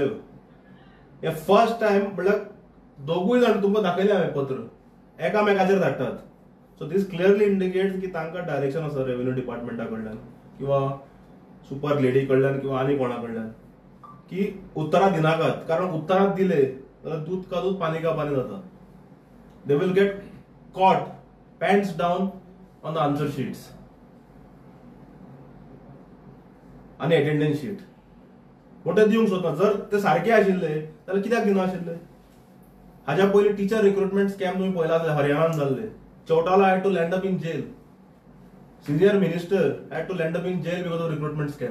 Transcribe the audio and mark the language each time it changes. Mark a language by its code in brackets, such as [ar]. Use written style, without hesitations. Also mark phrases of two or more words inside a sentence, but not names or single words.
[kok] हे फर्स्ट टाइम म्हळ्यार दोगूय जाण तुमकां दाखयले हांवें पत्र एकामेकाचेर धाडटात. [en] so this clearly indicates [kok] की तांकां डायरेक्शन आसा रेव्हेन्यू डिपार्टमेंटा कडल्यान किंवा [en] super lady [kok] कडल्यान किंवा आनी कोणा कडल्यान की उत्तरां दिनाकात. कारण उत्तरां दिले जाल्यार [hi] दूध का दूध पानी का पानी [kok] जाता. [en] they will get caught pants down on the answer sheets [kok] आणि अटेंडन्स शीट मोठे दिवंक सोदना. जर ते सारखे आशिल्ले जाल्यार कित्याक दिना आशिल्ले? हाज्या पयलीं [en] teacher recruitment scam [kok] तुम्ही पळयला हरियाणान जाल्ले. [en] Chautala had to land up in jail. Senior minister had to land up in jail because of recruitment scam.